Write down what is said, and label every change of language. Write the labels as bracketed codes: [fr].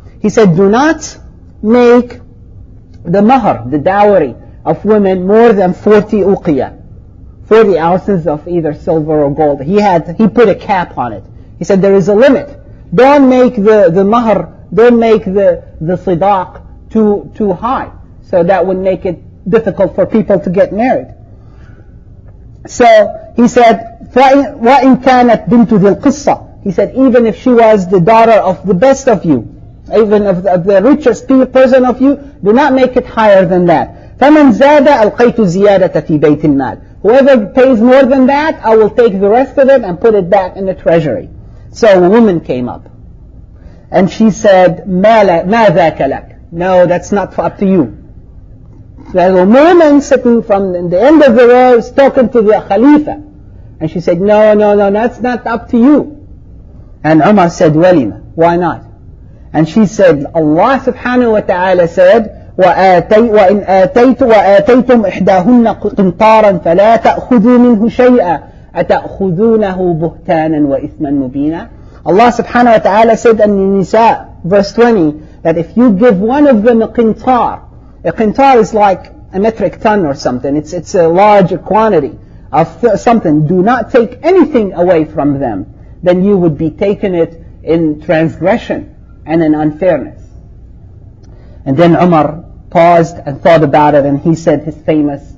[en] He said, do not make the mahar, the dowry of women, more than 40 uqiyah. 40 ounces of either silver or gold. He put a cap on it. He said there is a limit. Don't make the mahar, don't make the sidaq too high. So that would make it difficult for people to get married. So he said, [ar] وَإِن كَانَتْ بِنْتُ ذِي الْقِصَّةِ. [en] He said, even if she was the daughter of the best of you, even of the richest person of you, do not make it higher than that. [ar] فَمَنْ زَادَ أَلْقَيْتُ زِيَادَةَ فِي بَيْتِ الْمَالِ. [en] Whoever pays more than that, I will take the rest of it and put it back in the treasury. So a woman came up. And she said, [ar] مَا ذَاكَ لَكَ. [en] No, that's not up to you. There's a woman sitting from the end of the row is talking to the Khalifa. And she said, no, that's not up to you. And Umar said, Walima, why not? And she said, Allah subhanahu wa ta'ala said, [ar] وَإِنْ وَآتَيْتُمْ إِحْدَاهُنَّ قِنْطَارًا فَلَا تَأْخُذُوا مِنْهُ شَيْئًا أَتَأْخُذُونَهُ بُهْتَانًا وَإِثْمًا مُبِينًا. [en] Allah subhanahu wa ta'ala said in Nisa, verse 20, that if you give one of them a qintar is like a metric ton or something, it's a large quantity of something, do not take anything away from them, then you would be taking it in transgression and in unfairness. And then Umar paused and thought about it, and he said his famous